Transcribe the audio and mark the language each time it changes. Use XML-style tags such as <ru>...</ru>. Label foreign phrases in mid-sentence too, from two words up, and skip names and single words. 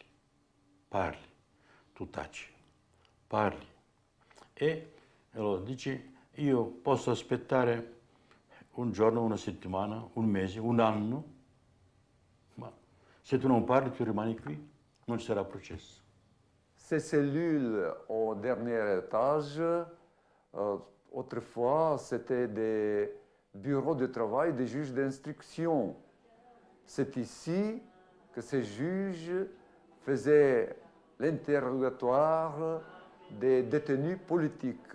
<it>Parli, tu taci, parli. E allora dici, io posso aspettare un giorno, una settimana, un mese, un anno, ma se tu non parli, tu rimani qui, non ci sarà processo.</it> <fr>Ces cellules au dernier étage, autrefois, c'était des bureaux de travail des juges d'instruction. C'est ici que ces juges faisaient l'interrogatoire des détenus politiques.</fr>